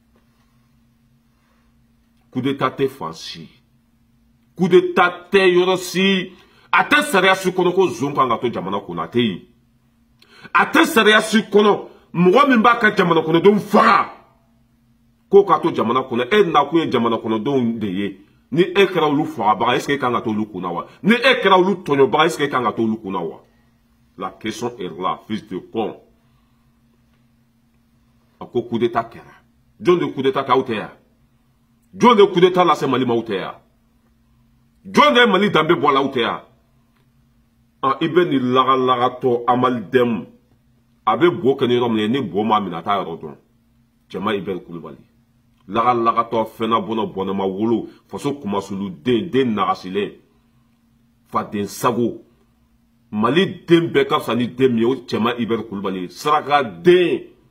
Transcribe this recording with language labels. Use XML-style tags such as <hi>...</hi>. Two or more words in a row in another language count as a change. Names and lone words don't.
<bm>tɛ fan si</bm> <fr>coup d'état</fr> <bm>tɛ yɔrɔ si a tɛ sariya si kɔnɔ ko zon kan ka to jamana kɔnɔ a tɛ yen a tɛ sariya si kɔnɔ mɔgɔ min b'a ka jamana kɔnɔdenw faga k'o ka to jamana kɔnɔ e nakun ye jamana kɔnɔdenw de ye ni e kɛra olu fagabaga</bm> <fr>est-ce que</fr> <bm>e kan ka to olu kunna wa ni e kɛra olu tɔɲɔbaga</bm> <fr>est-ce que</fr> <bm>e kan ka to olu kunna wa</bm> <fr>la question est là fils de con</fr> <bm>a ko</bm> <fr>coup d'état</fr> <bm>kɛra jɔn de</bm> <fr>coup d'état</fr> <bm>kɛ aw tɛ yan jɔn de</bm> <fr>coup d'état</fr> <bm>lase Mali ma aw tɛ yan jɔn de ye Mali danbe bɔ la aw tɛ yan i bɛ nin lagalagatɔ Amalidɛmu a bɛ bo kɛ ni yɔrɔ min ye ni bo m'a minɛ a t'a yɔrɔ dɔn Cɛma Ibɛri Kulibali lagalagatɔ fɛnna bɔnɛma wolo faso kumasulu den nagasilen faden sago Mali den bɛɛ ka fisa ni den min ye o Cɛma Ibɛri Kulibali saraka den</bm>